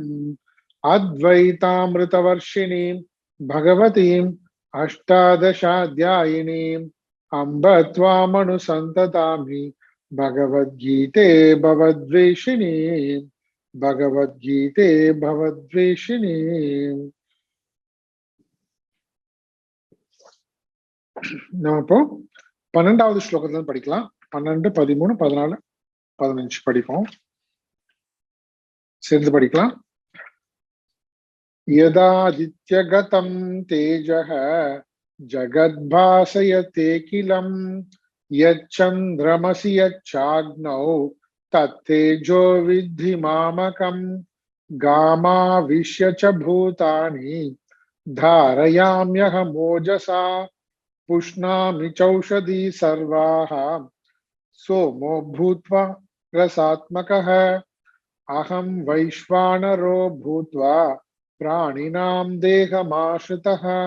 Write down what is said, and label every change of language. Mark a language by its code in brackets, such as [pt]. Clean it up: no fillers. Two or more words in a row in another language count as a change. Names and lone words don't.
[sa] अद्वैतामृतवर्षिणीं भगवतीम् अष्टादशाध्यायिनीम् अम्ब त्वामनुसन्ततामि भगवद्गीते भगवद्गीते [ta] நம்ம இப்போ 12வது ஸ்லோகத்துல படிக்கலாம். 12, 13, 14, 15 படிப்போம். சேர்ந்து படிக்கலாம். [sa] यदादित्यगतं तेजः जगद्भासयतेऽखिलं यच्चन्द्रमसि यच्चाग्नौ तत्तेजो विद्धि मामकम् गामाविश्य च भूतानि धारयाम्यहमोजसा पुष्णामि चौषधी सर्वाः सोमो भूत्वा रसात्मकः अहं वैश्वानरो भूत्वा प्राणिनां देहमाश्रितः